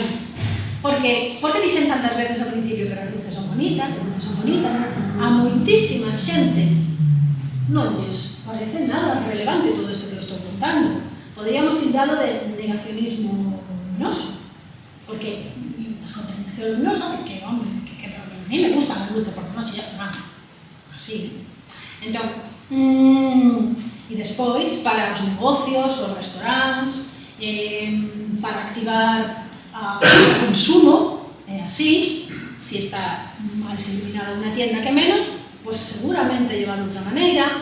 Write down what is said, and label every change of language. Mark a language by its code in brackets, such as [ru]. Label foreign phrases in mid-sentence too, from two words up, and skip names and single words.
[gl] Porque dixen tantas veces ao principio que as luces son bonitas, a moitísima xente non lles parece nada relevante todo isto que eu estou contando. Poderíamos tildalo de negacionismo luminoso. [es] Porque la contaminación luminosa, que hombre, que a mí me gustan las luces por la noche, ya está, así. [gl] Entón, e despois, para os negocios, os restaurantes, para activar o consumo, así, si está máis iluminada unha tienda que menos, [es] pues seguramente lleva [gl] de outra maneira.